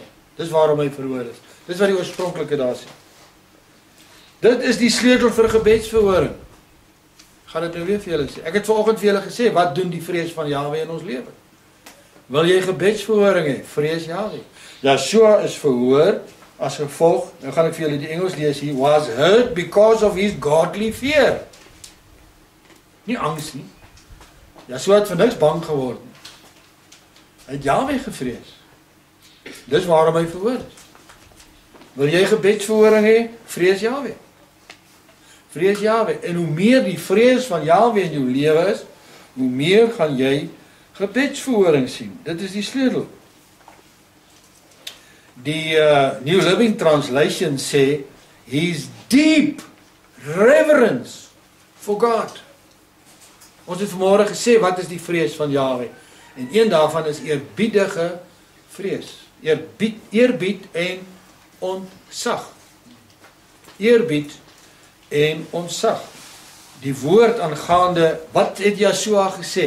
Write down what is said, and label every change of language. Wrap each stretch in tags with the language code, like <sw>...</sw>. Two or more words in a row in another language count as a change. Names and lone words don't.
<af>Dis waarom hy verhoor is. Dis wat die oorspronklike daar sê. Dit is die sleutel vir gebedsverhoring. Gaan dit nou weer vir julle sê. Ek het vanoggend vir julle gesê, wat doen die vrees van Jahwe in ons lewe? Wil jy gebedsverhoring hê? Vrees Jahwe. Yeshua is verhoor as gevolg, nou gaan ek vir julle die Engels lees,</af> <en>he was hurt because of his godly fear.</en> <af>Nie angs nie. Yeshua het vir niks bang geword nie. Hy het Jahwe gevrees. Dis waarom hy verhoor is. Wil jy gebedsverhoring hê? Vrees Jahwe. Vrees Jahwe. En hoe meer die vrees van Jahwe in jou lewe is, hoe meer gaan jy gebedsverhoring sien. Dit is die sleutel. Die New Living Translation sê,</af> <en>his deep reverence for God.</en> <af>Ons het vanmôre gesê, wat is die vrees van Jahwe? En een daarvan is eerbiedige vrees. Eerbied en ontzag. Eerbied en ontzag. Die woord aangaande, wat het Yeshua gesê?</af>